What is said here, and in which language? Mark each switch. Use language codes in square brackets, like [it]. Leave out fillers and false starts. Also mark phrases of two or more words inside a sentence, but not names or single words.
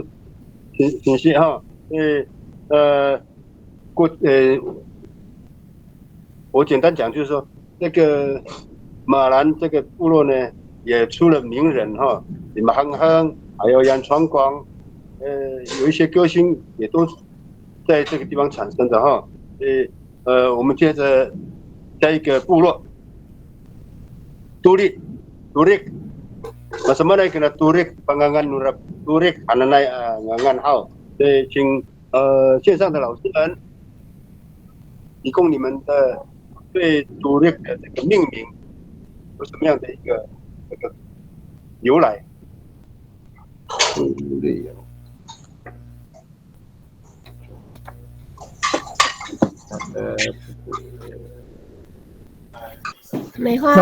[zh] 挺谢哈，我简单讲就是说，那个马兰这个部落呢，也出了名人哈，李马亨亨，还有杨传广，有一些歌星也都在这个地方产生的哈。我们接着下一个部落，独立。什么呢？可能 [ami] Turik pengangan nurab Turik ananai ngangan [zh] 好，请线上的老师们提供你们的对Turik的这个命名有什么样的一个这个由来？梅花